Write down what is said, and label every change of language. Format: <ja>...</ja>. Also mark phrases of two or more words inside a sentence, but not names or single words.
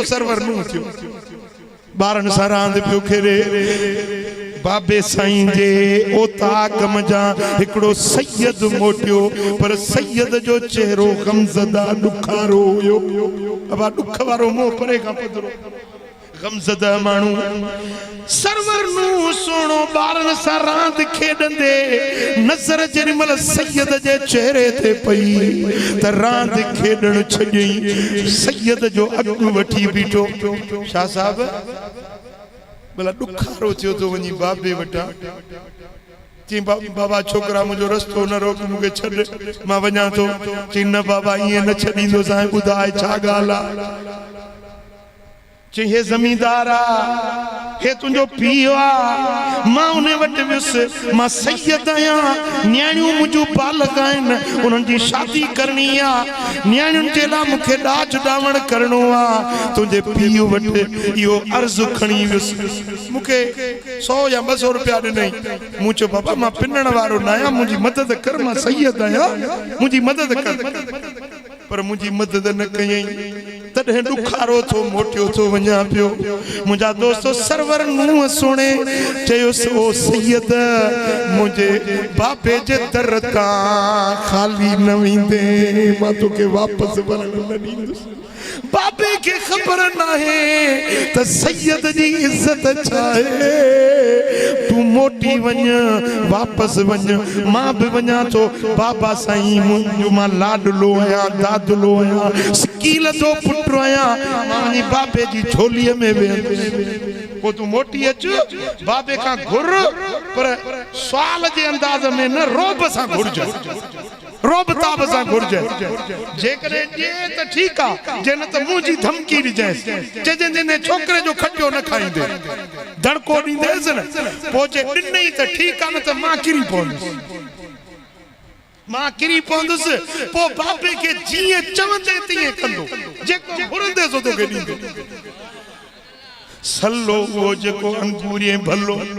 <sd>सरवर नूह थियो बारन सा रांद पियो खेडे बाबे साईं जे ओता कम जा हिकड़ो सैयद मोटियो पर सैयद जो चेहरो गमज़दा दुखारो हुयो अब दुख वारो मुंह परे का पदरो गमज़दा मानू सरवर नूह सोनो बारन सा रांद खेडंदे नजर जरिमल सैयद जे चेहरे ते पई त रांद खेडण छजई सैयद जो अग वठी बीठो शाह साहब भला दुखारो थियो तो वनी बाबे वटा ची बाबा छोकरा मुझो रस्तो न रोक मुके छड मां वना तो ची न बाबा ये न छडींदो सां बुधाए छा गाला ची हे जमींदारा हे तुंजो पियो आ मां उने वट विस मां सैयद आया न्याणियों मुजो बालक आइन उनन जी शादी करनी आ न्याणियों जे ला मुखे डाच डावण करनो आ तुंजे पियो वट यो अर्ज खणी विस मुखे 100 या 200 रुपया ॾिनई मूं चयो बाबा मां पिनण वारो न आहियां मुंहिंजी मदद कर मां सैयद आहियां मुंहिंजी मदद कर पर मुंहिंजी मदद न कयई तॾहिं ॾुखारो थो मोटियो थो वञा पियो मुंहिंजा दोस्तो सरवर नूह सुणे चयोसि ओ सैयद मुंहिंजे बाबे जे दर तां ख़ाली न वेंदे मां तोखे वापसि वञण न ॾींदुसि बाबे के खबर नाहे त सैयद जी इज्जत छाए तू मोटी वञ वापस वञ मां भी वञा तो बाबा साईं मुंहिंजो मां लाडलो आहियां दादलो आहियां सिकील तो पुटरो आहियां मां बाबे जी झोलीअ में वेंदुसि को तू मोटी अच बाबे का घुर पर सवाल जे अंदाज में न रोब सां घुरज रोब ताब सां घुरज जेकॾहिं ॾिए त ठीकु आहे जे न त मुंहिंजी धमकी ॾिजांइ चइजांइ छोकिरे जो खटियो न खाईंदे धड़को ॾींदेसि न पोइ जे ॾिनई त ठीकु आहे न त मां किरी पवंदुसि पोइ बाबे खे जीअं चवंदे तीअं कंदो जेको घुरंदे सो तोखे ॾींदो सल्लो उहो जेको अंगूरी भलो</sd>